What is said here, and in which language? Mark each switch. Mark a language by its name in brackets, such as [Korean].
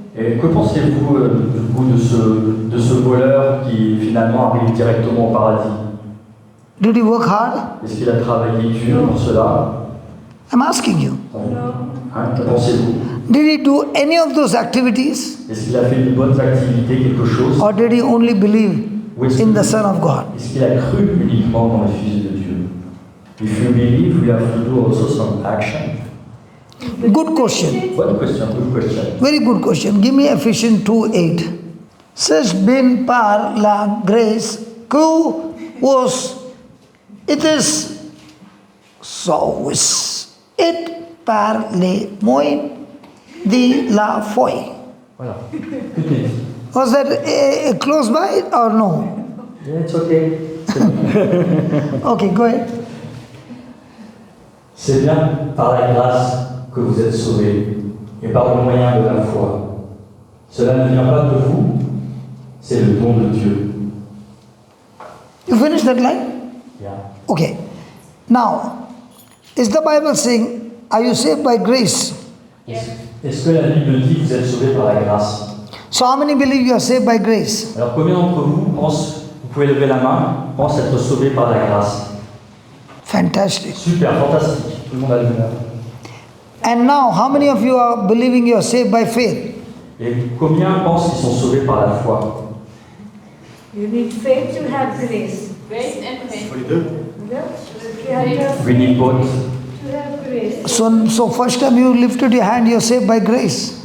[French] Et que pensez-vous du coup de ce voleur qui finalement arrive directement au paradis? [English] Did he work hard? [French] Est-ce qu'il a travaillé dur pour cela? [English] I'm asking you. [French] Hein, que pensez-vous? [English] Did he do any of those activities? [French] Est-ce qu'il a fait de bonnes activités, quelque chose? [English] Or did he only believe in the Son of God? [French] Est-ce qu'il a cru uniquement dans le Fils de Dieu? [English] If you believe, you have to do also some action. Good question. [French] Bonne question, [English] good question. Very good question. Give me Ephesians 2:8. Says bin par la grace que was it is sauce it par le moin de la foi. Voilà. Good news. Was that close by or no? Yeah, it's okay. Okay, go ahead. [French] C'est bien par la grâce que vous êtes sauvés et par le moyen de la foi. Cela ne vient pas de vous, c'est le don de Dieu. [English] You finish that line? Yeah. Okay. Now, is the Bible saying, are you saved by grace? [French] Est-ce que la Bible dit que vous êtes sauvés par la grâce? [English] So how many believe you are saved by grace? [French] Alors combien d'entre vous pensent, vous pouvez lever la main, pensent être sauvés par la grâce? [English] Fantastic. [French] Super, fantastique. Tout le monde a levé la main. [English] And now, how many of you are believing you are saved by faith? [French] Et combien pensent qu'ils sont sauvés par la foi? [English] You need faith to have grace. Grace and faith. Yeah? You have We need both. to have grace. So first time you lifted your hand, you're saved by grace.